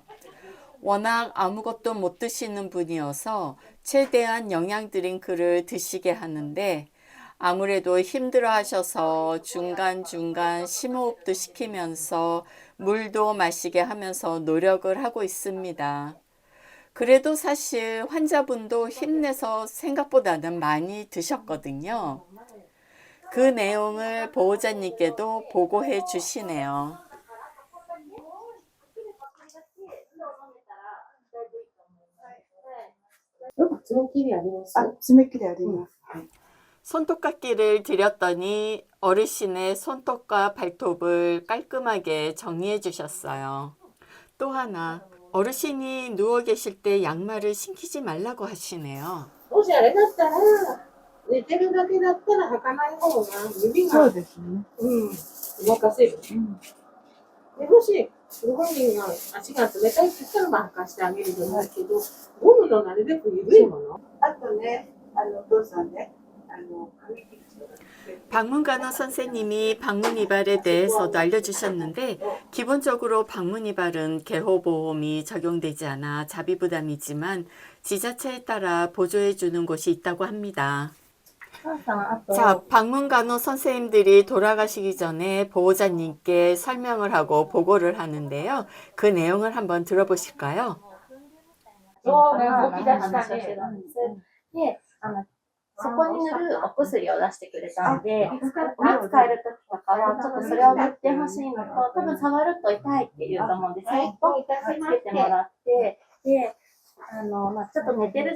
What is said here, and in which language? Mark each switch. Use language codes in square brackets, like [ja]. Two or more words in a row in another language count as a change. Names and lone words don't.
[ko] 워낙 아무것도 못 드시는 분이어서 최대한 영양 드링크를 드시게 하는데 아무래도 힘들어 하셔서 중간중간 심호흡도 시키면서 물도 마시게 하면서 노력을 하고 있습니다. 그래도 사실 환자분도 힘내서 생각보다는 많이 드셨거든요. 그 내용을 보호자님께도 보고해 주시네요. [ja] 爪切りあります。爪切りあります。 [ko] 손톱깎이를 드렸더니 어르신의 손톱과 발톱을 깔끔하게 정리해 주셨어요. 또 하나, 어르신이 누워 계실 때 양말을 신기지 말라고 하시네요. [ja] もしあれだったら、寝てるだけだったら履かない方が指が、そうですね。動かせる。でもし、ご本人が足が冷たいって言ったら、まあ、履かしてあげると思うけど、ゴムのなるべく緩いもの。あとね、お父さんね、髪切る人が [ko] 방문간호 선생님이 방문이발에 대해서도 알려주셨는데 기본적으로 방문이발은 개호보험이 적용되지 않아 자비부담이지만 지자체에 따라 보조해 주는 곳이 있다고 합니다. 자, 방문간호 선생님들이 돌아가시기 전에 보호자님께 설명을 하고 보고를 하는데요. 그 내용을 한번 들어보실까요? [ja] そうね、動き出したね。で、そこに塗るお薬を出してくれたので、使えるときとかは、ちょっとそれを塗ってほしいのと、多分触ると痛いって言うと思うんで、それとつけてもらって、で、ちょっと寝てる